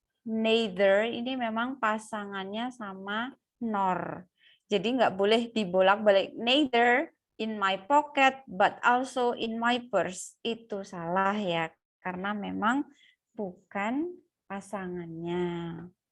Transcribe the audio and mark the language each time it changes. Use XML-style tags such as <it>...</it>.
<id>neither ini memang pasangannya sama nor. Jadi nggak boleh dibolak-balik.</id> <en>Neither in my pocket, but also in my purse.</en> <id>Itu salah ya, karena memang bukan pasangannya.</id>